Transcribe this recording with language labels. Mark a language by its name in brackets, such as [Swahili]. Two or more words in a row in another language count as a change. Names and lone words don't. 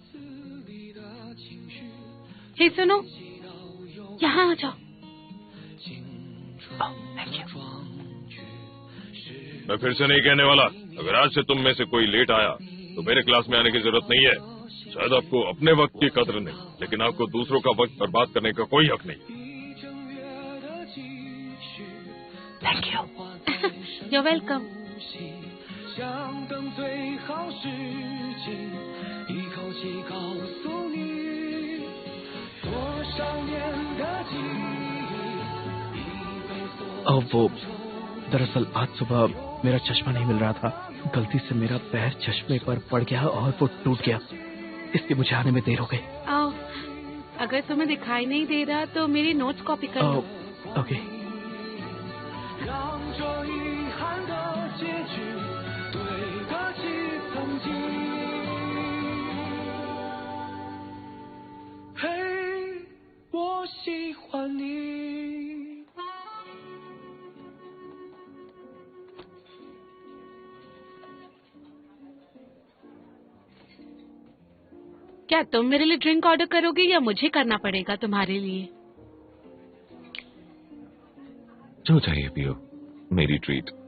[Hindi] हे सुनो, यहाँ आ जाओ। [English] Thank you. [Hindi] मैं फिर से नहीं कहने वाला, अगर आज से तुम में से कोई लेट आया तो मेरे क्लास में आने की जरूरत नहीं है। शायद आपको अपने वक्त की कदर नहीं, लेकिन आपको दूसरों का वक्त बर्बाद करने का कोई हक नहीं। [English] Thank you. You're welcome. [Chinese] 想等最好时机，一口气告诉你，多少年的记忆已被锁。 [Hindi] वो दरअसल आज सुबह मेरा चश्मा नहीं मिल रहा था, गलती से मेरा पैर चश्मे पर पड़ गया और वो टूट गया, इसलिए मुझे आने में देर हो गई। आओ, अगर तुम्हें दिखाई नहीं दे रहा तो मेरी नोट्स कॉपी कर लो। ओके। [Chinese] 让这遗憾的结局对得起曾经。嘿，我喜欢你。 [Hindi] क्या तुम मेरे लिए [English] drink order [Hindi] करोगे या मुझे करना पड़ेगा तुम्हारे लिए? जो चाहिए पियो, मेरी ट्रीट।